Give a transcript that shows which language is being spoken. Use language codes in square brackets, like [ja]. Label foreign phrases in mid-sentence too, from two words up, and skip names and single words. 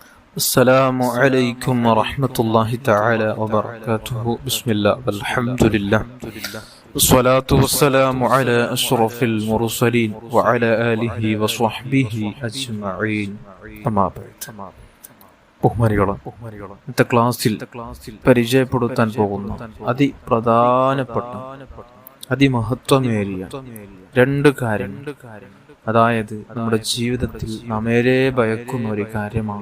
[ar] السلام عليكم ورحمة الله تعالى وبركاته. بسم الله والحمد لله والصلاة والسلام على أشرف المرسلين وعلى آله وصحبه أجمعين. أما بعد. [ml] ബഹുമാനികളെ, ഇന്നത്തെ ക്ലാസ്സിൽ പരിചയപ്പെടുത്താൻ പോകുന്ന അതിപ്രധാനപ്പെട്ട അതിമഹത്വമേറിയ രണ്ട് കാര്യങ്ങൾ, അതായത് നമ്മുടെ ജീവിതത്തിൽ നാം ഏറെ ഭയക്കുന്ന ഒരു കാര്യമാണ്.